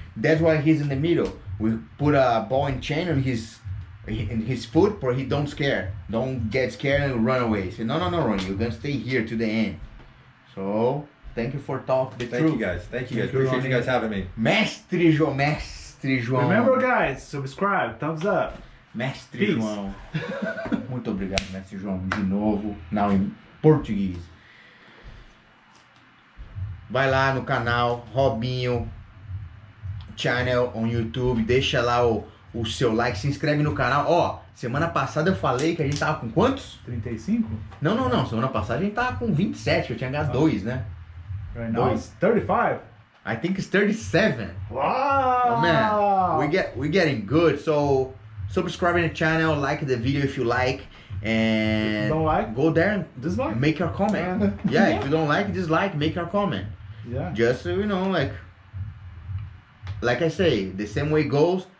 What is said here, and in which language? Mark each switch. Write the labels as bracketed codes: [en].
[en] That's why he's in the middle. We put a ball and chain on his foot, but he don't scare. Don't get scared and run away. Say, no, Ronnie, you're gonna stay here to the end. So, thank you for talking the truth. Thank you guys. Thank you guys. Appreciate you guys having me. Mestre João. Remember, guys, subscribe, thumbs up. Mestre Peace. João. [pt] Muito obrigado, Mestre João, de novo, [en] now [pt] em português. Vai lá no canal Robynho Channel on YouTube, deixa lá o seu like, se inscreve no canal. Ó, semana passada eu falei que a gente tava com quantos? 35? Não, semana passada a gente tava com 27, que eu tinha gastado 2, né? [en] Right now it's 35. I think it's 37. Wow! Oh man, we're getting good. So subscribe to the channel, like the video if you like, and If you don't like, go there and dislike. make your comment. Yeah, if you don't like, dislike, make your comment. Yeah. Just so you know, like I say, the same way goes.